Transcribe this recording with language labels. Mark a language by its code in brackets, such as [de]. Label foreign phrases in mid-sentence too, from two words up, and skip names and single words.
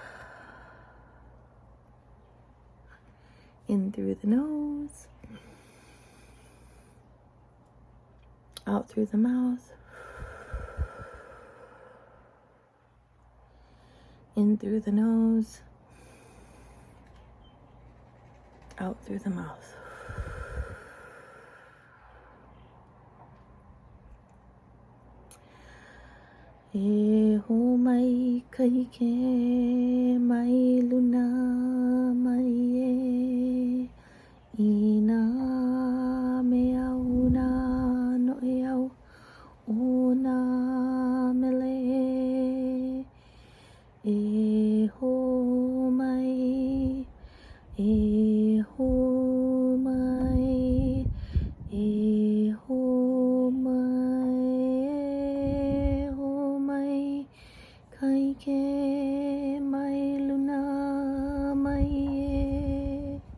[en] In through the nose, out through the mouth, in through the nose, out through the mouth. [haw] E ho mai kai ke mai luna mai e ina me au na no e au o na mele e ho mai e ho mai e ho mai e ho mai kai ke mai luna mai e